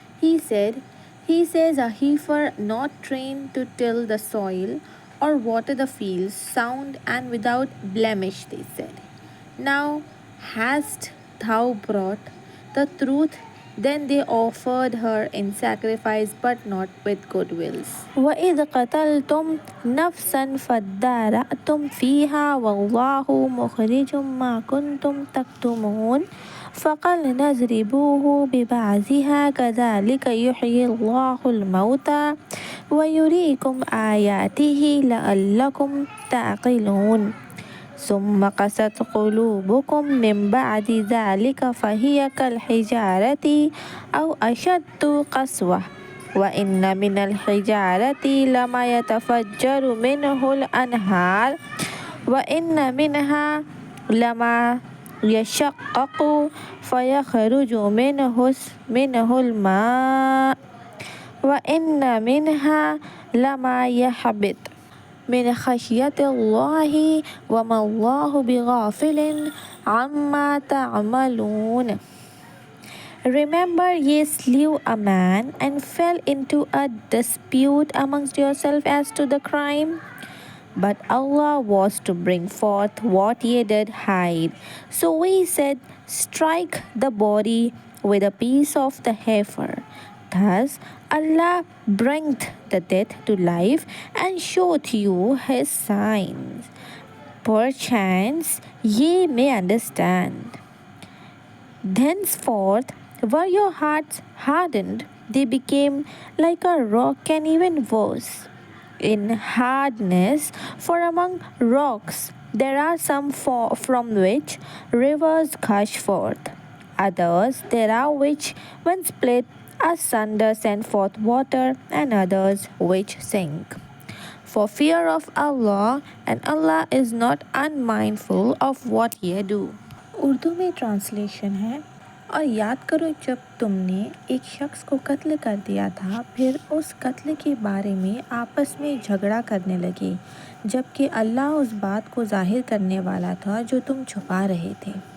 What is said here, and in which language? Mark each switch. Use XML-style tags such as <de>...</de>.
<en>He says, a heifer not trained to till the soil or water the fields, sound and without blemish, they said. Now hast thou brought the truth? Then they offered her in sacrifice, but not with good wills.</en> <ar>وَإِذْ قَتَلْتُمْ نَفْسًا فَادَّارَأْتُمْ فِيهَا وَاللَّهُ مُخْرِجٌ مَا كُنْتُمْ تَكْتُمُونَ فَقَلْنَا اضْرِبُوهُ بِبَعْضِهَا كَذَلِكَ يُحْيِي اللَّهُ الْمَوْتَى وَيُرِيكُمْ آيَاتِهِ لَعَلَّكُمْ تَعْقِلُونَ ثم قست قلوبكم من بعد ذلك فهي كالحجارة أو أشد قسوة وإن من الحجارة لما يتفجر منه الأنهار وإن منها لما يشقق فيخرج منه الماء وإن منها لما يحبط من خشية الله وما الله بغافل عما تعملون.</ar> <en>Remember, ye slew a man and fell into a dispute amongst yourselves as to the crime. But Allah was to bring forth what ye did hide. So we said, strike the body with a piece of the heifer. Thus Allah bringeth the dead to life and showeth you his signs. Perchance ye may understand. Thenceforth were your hearts hardened, they became like a rock and even worse in hardness, for among rocks there are some from which rivers gush forth. Others there are which, when split asunder, send forth water, and others which sink. For fear of Allah, and Allah is not unmindful of what ye do.</en> <ur>Urdu میں translation ہے، اور یاد کرو جب تم نے ایک شخص کو قتل کر دیا تھا، پھر اس قتل کے بارے میں آپس میں جھگڑا کرنے لگے، جبکہ اللہ اس بات کو ظاہر کرنے والا تھا جو تم چھپا رہے تھے۔</ur>